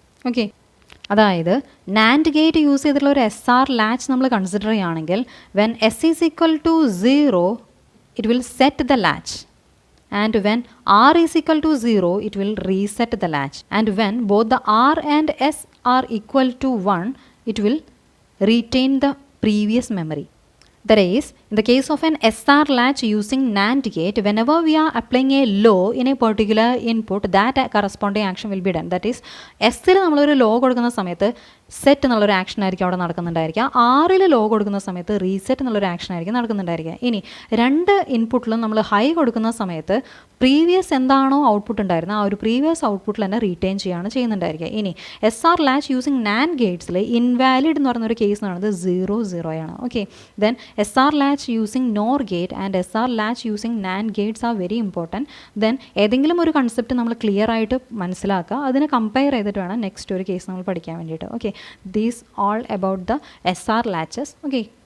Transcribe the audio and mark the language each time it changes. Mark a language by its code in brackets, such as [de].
[en] Okay, [ml] അതായത് NAND gate use ചെയ്തിട്ടുള്ള ഒരു SR ലാച്ച് നമ്മൾ കൺസിഡർ ചെയ്യുകയാണെങ്കിൽ [en] When S is equal to 0 it will set the latch, and when R is equal to 0 it will reset the latch, and when both the R and S are equal to 1 it will retain the previous memory. That is, in the case of an SR latch using NAND gate, whenever we are applying a low in a particular input, that corresponding action will be done. [ml] That is, S-ൽ നമ്മളൊരു law കൊടുക്കുന്ന സമയത്ത് set എന്നുള്ളൊരു action ആയിരിക്കും അവിടെ നടക്കുന്നുണ്ടായിരിക്കുക. ആറിൽ law കൊടുക്കുന്ന സമയത്ത് reset എന്നുള്ളൊരു ആക്ഷൻ ആയിരിക്കും നടക്കുന്നുണ്ടായിരിക്കുക. ഇനി രണ്ട് ഇൻപുട്ടിലും നമ്മൾ ഹൈ കൊടുക്കുന്ന സമയത്ത് പ്രീവിയസ് എന്താണോ ഔട്ട്പുട്ട് ഉണ്ടായിരുന്നത് ആ ഒരു പ്രീവിയസ് ഔട്ട്പുട്ടിൽ തന്നെ റീറ്റെയിൻ ചെയ്യുകയാണ് ചെയ്യുന്നുണ്ടായിരിക്കുക. ഇനി SR latch using NAND ഗേറ്റ്സിൽ invalid എന്ന് പറയുന്നൊരു കേസ് എന്ന് പറയുന്നത് 0 0 ആണ്. [en] Okay, then SR latch using NOR gate and SR latch using NAND gates are very important. [ml] Then ഏതെങ്കിലും ഒരു കൺസെപ്റ്റ് നമ്മൾ ക്ലിയർ ആയിട്ട് മനസ്സിലാക്കുക, അതിനെ കമ്പയർ ചെയ്തിട്ട് വേണം നെക്സ്റ്റ് ഒരു കേസ് നമ്മൾ പഠിക്കാൻ വേണ്ടിയിട്ട്. Okay, [en] These all about the SR latches. [ml] Okay.